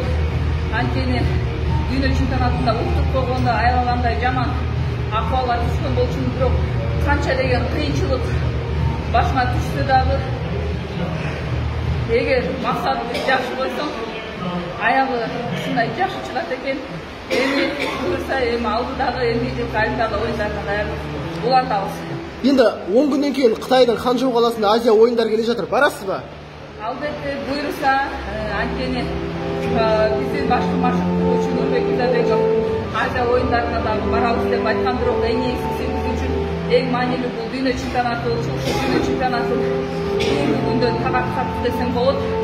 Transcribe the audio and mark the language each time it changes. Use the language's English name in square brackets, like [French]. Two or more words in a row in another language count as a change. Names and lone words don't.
[Kyrgyz] Анткени дүйнө чемпионатында уктуп койгондо аябагандай жаман акыбалга түшкөн болчумун, бирок канча деген кыйынчылык башыма түшсө дагы, эгер максатты жакшы койсоң, аягы ушундай жакшы чыгат экен. Эми буюрса, эми алдыдагы эмки жылкы Олимпиада оюндарына даярдык улантабыз. [Kazakh] Енді 10 күнден кейін Қытайдың Ханчжоу қаласында Азия ойындары келе жатыр. Барасыз ба? [Kyrgyz] Албетте, буйруса, анткени биздин башкы машыктоочу Нурбек Мырзабеков Азия ойындарына дагы барабыз деп айткан, бирок эң негизгиси биз үчүн эң маанилүү бул дүйнө чемпионаты болчу. Ушул дүйнө чемпионатын бүгүнкү күндө таркатты десем болот.